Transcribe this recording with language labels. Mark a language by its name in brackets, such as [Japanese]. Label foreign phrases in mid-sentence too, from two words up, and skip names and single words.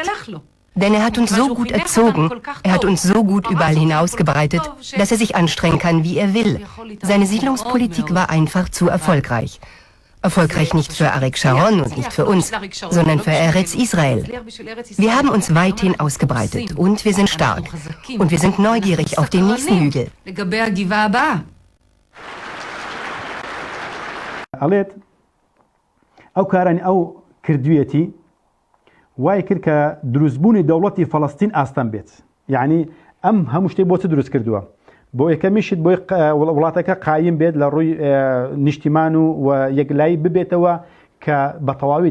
[German] Denn er hat uns so gut erzogen, er hat uns so gut überall hinausgebreitet, dass er sich anstrengen kann, wie er will. Seine Siedlungspolitik war einfach zu erfolgreich. Erfolgreich nicht für Arik Sharon und nicht für uns, sondern für Eretz Israel. Wir haben uns weithin ausgebreitet und wir sind stark. Und wir sind neugierig auf den nächsten Hügel. [Central Kurdish] وای کرد کە دروستبوونی دەوڵەتی فەڵەستین ئاستان بێت یعنی ئەم هەموو شتێک بۆ چ دروست کردووە بۆ یەکەمیشت بۆی وڵاتەکە قایم بێت لە ڕووی نیشتیمان و یەکلایی ببێتەوە کە بە تەواوی